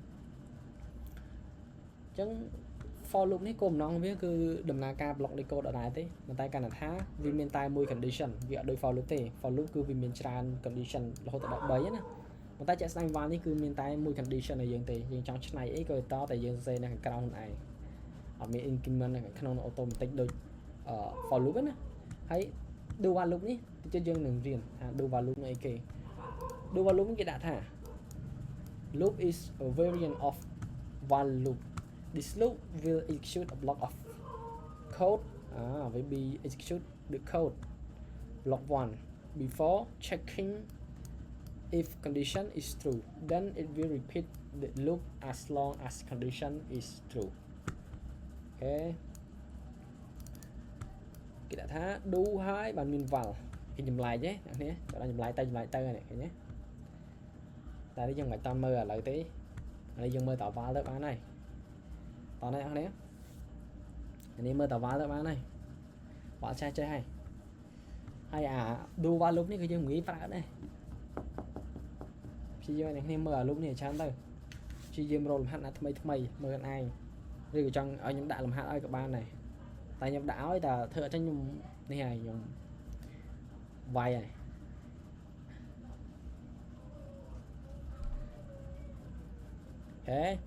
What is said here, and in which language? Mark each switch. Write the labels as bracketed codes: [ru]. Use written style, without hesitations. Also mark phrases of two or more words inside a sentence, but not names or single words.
[km] ចឹង [en] for loop [km] នេះគោលបំណងវាគឺដំណើរការ block នៃ code ដដែលទេប៉ុន្តែកាលថាវាមានតែមួយ condition វាអត់ដូច [en] for loop [km] ទេ [en] for loop [km] គឺវាមានច្រើន condition រហូតដល់13ណាប៉ុន្តែជាក់ស្ដែង while នេះគឺមានតែមួយ condition ឲ្យយើងទេយើងចង់ឆ្នៃអីក៏តតែយើងសរសេរនៅខាងក្រោមខ្លួនឯងអត់មាន increment នៅក្នុង automatic ដូច [en] for loop [km] ណាហើយ [en] do while loop [km] នេះតិចយើងនឹងរៀនថា [en] do while loop [km] នេះអីគេ [en] do while loop [km] គេដាក់ថា [en] loop is a variant of while loop. This loop will execute a block of code will be execute the code block 1 before checking if condition is true, then it will repeat the loop as long as condition is true. [km] Okay គេដាក់ថា do ហើយបានមាន while គេចម្លែកទេអ្នកនេះគាត់ចម្លែកទៅនេះឃើញទេតែនេះយើងមិនតាមមើលឥឡូវទេឥឡូវយើងមើលត while ទៅបានហើយតោះនេះអ្នកនេះនេះមើលត while ទៅបានហើយបើចេះហើយអា [en] do while loop [km] នេះគឺយើងងាយប្រើដែរ ព្យាយាមអ្នកនេះមើលអា loop នេះច្រើនទៅព្យាយាមរកលំហាត់ណាថ្មីមើលខ្លួនឯងឬក៏ចង់ឲ្យខ្ញុំដាក់លំហាត់ឲ្យក៏បានដែរតែខ្ញុំដាក់ឲ្យតែធ្វើអត់ចឹងខ្ញុំនេះហើយខ្ញុំវាយហើយហេ